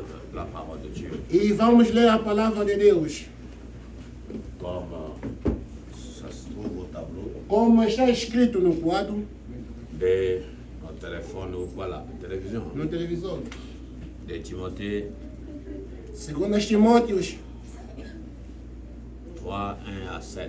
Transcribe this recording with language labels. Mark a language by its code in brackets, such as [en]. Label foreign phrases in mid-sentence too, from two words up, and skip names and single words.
[fr] la parole de Dieu. [pt] E vamos ler a palavra de Deus. [fr] Comme ça se trouve au tableau. [pt] Como está escrito no quadro, [fr] De notre téléphone ou voilà, télévision. [pt] no televisor. [fr] De Timothée [pt] 2 Timóteos [fr] 3, 1 à 7.